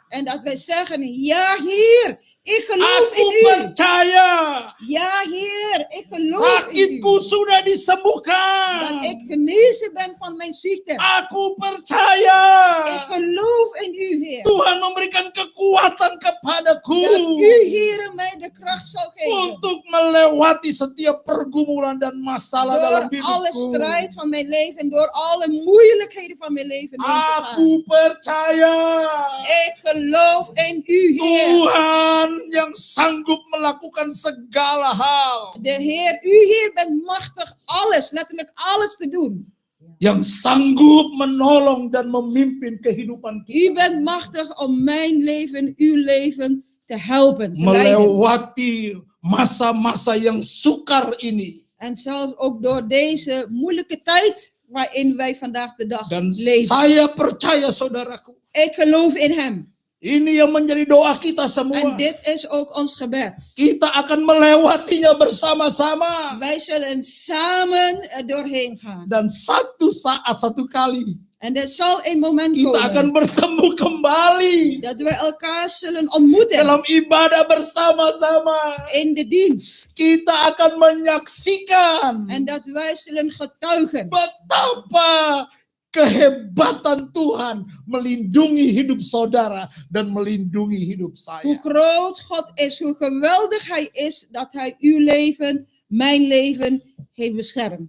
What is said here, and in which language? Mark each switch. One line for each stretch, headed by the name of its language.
Dutch: En dat wij zeggen, ja Heer, ik geloof
Indonesian: Aku
Dutch: in u.
Indonesian: percaya.
Dutch: Ja Heer, ik geloof in
Indonesian: Sakitku
Dutch: u.
Indonesian: sudah disembuhkan.
Dutch: Dat ik genezen ben van mijn ziekte.
Indonesian: Aku percaya.
Dutch: Ik geloof in u Heer.
Indonesian: Tuhan memberikan kekuatan kepadaku
Dutch: Dat u Heer mij de kracht zal geven.
Indonesian: untuk melewati setiap pergumulan dan masalah dalam
Dutch: Door alle
Indonesian: hidupku.
Dutch: strijd van mijn leven, door alle moeilijkheden van mijn leven heen te gaan.
Indonesian: Aku percaya
Dutch: Ik geloof in u Heer.
Indonesian: Tuhan yang sanggup melakukan segala hal,
Dutch: De Heer, u Heer bent machtig alles, letterlijk alles te doen.
Indonesian: yang sanggup menolong dan memimpin kehidupan kita
Dutch: bent machtig om mijn leven, uw leven te helpen, te leiden.
Indonesian: melewati masa-masa yang sukar ini.
Dutch: En zelfs ook door deze moeilijke tijd waarin wij vandaag de dag
Indonesian: Dan
Dutch: leven.
Indonesian: saya percaya, saudaraku,
Dutch: Ik geloof in hem.
Indonesian: ini yang menjadi doa kita
Dutch: En
Indonesian: semua.
Dutch: dit is ook ons gebed.
Indonesian: Kita akan melewatinya bersama-sama.
Dutch: Wij zullen samen er doorheen gaan.
Indonesian: Dan satu saat, satu kali,
Dutch: En er zal een moment
Indonesian: kita akan
Dutch: komen
Indonesian: bertemu kembali
Dutch: dat wij elkaar zullen ontmoeten
Indonesian: dalam ibadah bersama-sama.
Dutch: in de dienst.
Indonesian: Kita akan menyaksikan
Dutch: En dat wij zullen getuigen
Indonesian: betapa kehebatan Tuhan melindungi hidup saudara dan melindungi hidup
Dutch: hoe
Indonesian: saya.
Dutch: groot God is, hoe geweldig Hij is, dat Hij uw leven, mijn leven heeft beschermd.